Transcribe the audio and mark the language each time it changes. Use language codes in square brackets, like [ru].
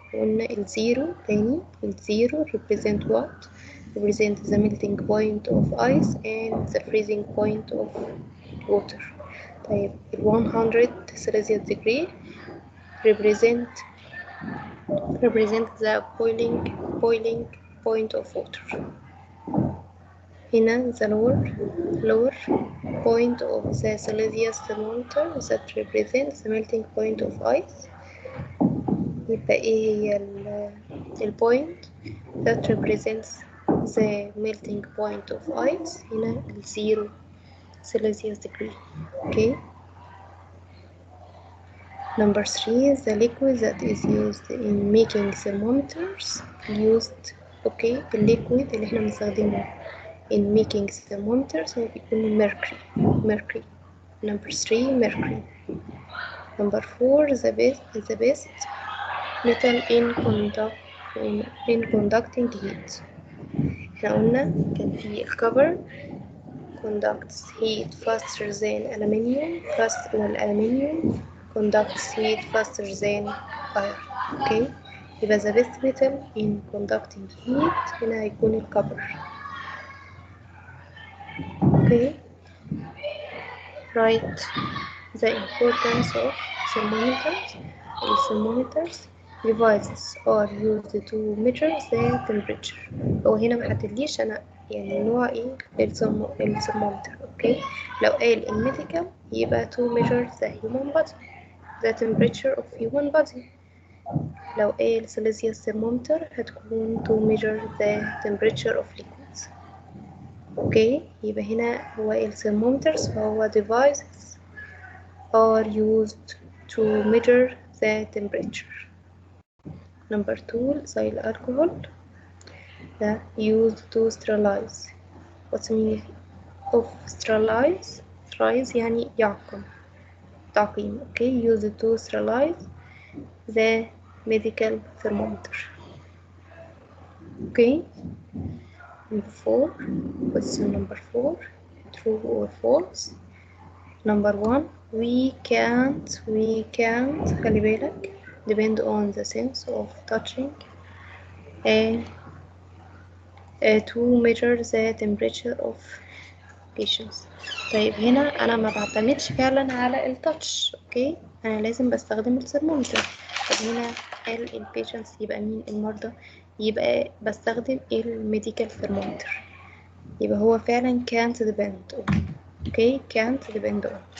[ar] قلنا الزيرو تاني، الزيرو [en] represent what? represent the melting point of ice and the freezing point of water. طيب 100 Celsius degree represent the boiling point of water. هنا the lower point of the Celsius thermometer that represents the melting point of ice. [ar] يبقى ايه هي البوينت [en] that represents the melting point of ice؟ [ar] هنا الزيرو [en] Celsius degree. Okay. Number 3 the liquid that is used in making thermometers used. [ar] اوكي الليكويد اللي احنا بنستخدمه [en] in making thermometers [ar] هو بيكون mercury. [en] Number 3 mercury. Number 4 the best metal in conducting heat. [ar] احنا قلنا كان في الكبر [en] conducts heat faster than aluminium والألمنيوم conducts heat faster than iron. okay يبقى the best metal in conducting heat [ar] هنا هيكون الكبر. [en] okay write the importance of thermometers devices are used to measure the temperature. [ar] هو هنا محددليش انا يعني نوع ايه الثرمومتر. اوكي لو قال الميديكال يبقى [en] to measure the human body the temperature of human body. [ar] لو قال [en] Celsius thermometer هتكون to measure the temperature of liquids. [ar] اوكي يبقى هنا هو الثرمومترز فهو [en] devices are used to measure the temperature. Number 2 ethyl alcohol used to sterilize. What's the meaning of sterilize [ar] يعني يعقم، تعقيم. [en] okay used to sterilize the medical thermometer. okay number 4 question number 4 true or false. Number 1 we can't [ar] خلي بالك [en] depend on the sense of touching to measure the temperature of patience. [ar] طيب هنا انا ما بعتمدش فعلا على التاتش، اوكي، انا لازم بستخدم الثرمومتر. طب هنا قال البيشنس يبقى مين؟ المرضى. يبقى بستخدم الميديكال ثرمومتر. يبقى هو فعلا [en] can't depend on. Okay can't depend on.